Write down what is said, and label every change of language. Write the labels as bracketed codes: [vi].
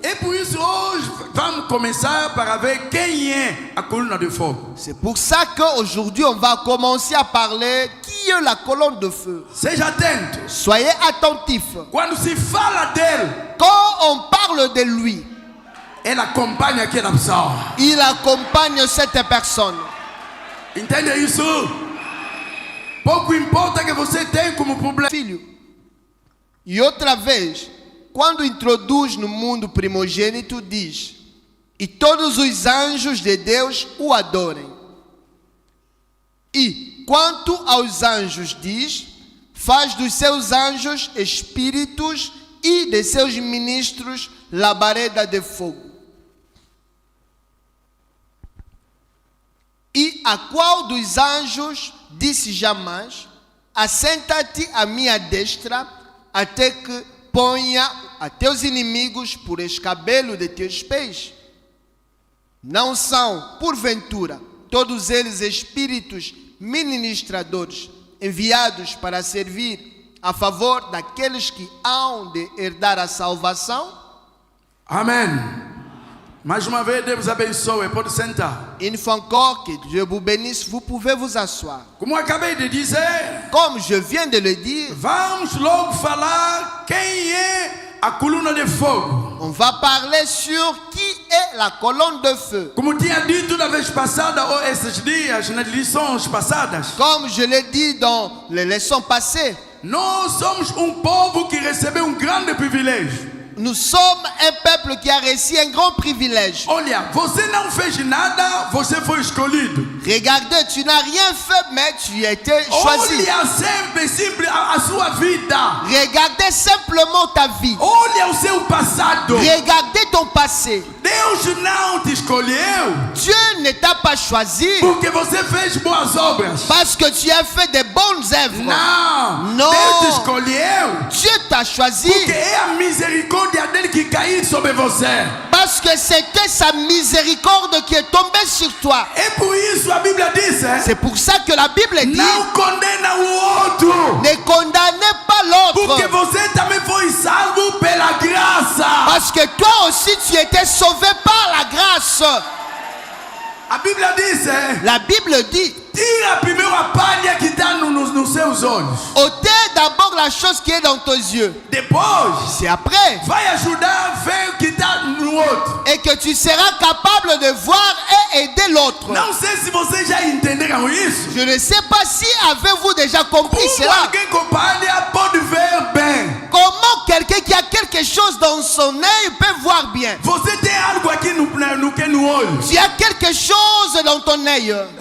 [fr] Et puis [pt] hoje vamos começar para ver quem é a coluna de fogo. [fr] C'est pour ça qu'aujourd'hui on va commencer à parler qui est la colonne de feu. [pt] Seja atento. [fr] Soyez attentifs. [pt] Quando se fala dele, [fr] quand on parle de lui, [pt] ele acompanha aquela pessoa. [fr] Il accompagne cette personne. [pt] Entende isso? Pouco importa que você tem como problema. Filho, e outra vez, quando introduz no mundo primogênito, diz: e todos os anjos de Deus o adorem. E quanto aos anjos, diz: faz dos seus anjos espíritos e de seus ministros labareda de fogo. E a qual dos anjos disse jamais: assenta-te à minha destra, até que ponha a teus inimigos por escabelo de teus pés? Não são, porventura, todos eles espíritos ministradores, enviados para servir a favor daqueles que hão de herdar a salvação? Amém. Mais uma vez, Deus abençoe. Pode sentar. [fr] Une fois encore, que Dieu vous bénisse, vous pouvez vous asseoir. [pt] Como eu acabei de dizer, [fr] comme je viens de le dire, [pt] vamos logo falar quem é a coluna de fogo. [fr] On va parler sur qui est la colonne de feu. [pt] Como tinha dito na vez passada ou esses dias nas lições passadas. [fr] Comme je l'ai dit dans les leçons passées, [pt] nós somos povo que recebeu grande privilégio. [fr] Nous sommes un peuple qui a reçu un grand privilège. [pt] Olha, você não fez nada, você foi escolhido. [fr] Regardez, tu n'as rien fait, mais tu as été choisi. [pt] Olha sempre a sua vida. [fr] Regardez simplement ta vie. [pt] Olha o seu passado. [fr] Regardez ton passé. [pt] Deus não te escolheu. [fr] Dieu ne t'a pas choisi. [pt] Porque você fez boas obras. [fr] Parce que tu as fait de bonnes œuvres. [pt] Não. Deus te escolheu. [fr] Dieu t'a choisi. [pt] Porque é a misericórdia dele que caiu sobre você. [fr] Parce que c'était sa miséricorde qui est tombée sur toi. [pt] É por isso a Bíblia diz. [fr] C'est pour ça que la Bible dit: [pt] não condena o outro. [fr] Ne condamnez pas l'autre. [pt] Porque você também foi salvo pela graça. [fr] Parce que toi aussi tu étais sauvé par la grâce. [pt] A Bíblia diz. [fr] La Bible dit: [pt] tira primeiro a palha que está nos seus olhos. [fr] Ôtez d'abord la chose qui est dans tes yeux. [pt] Depois, [fr] c'est après, [pt] vai ajudar a ver o que está no outro. [fr] Et que tu seras capable de voir et aider l'autre. [pt] Não sei se vocês já entenderam isso. [fr] Je ne sais pas si avez-vous déjà compris cela. [pt] Alguém com palha pode ver bem. [fr] Comment quelqu'un qui a quelque chose dans son œil peut voir bien? [pt] Você tem algo aqui no olho. [fr] Tu as quelque chose dans ton œil.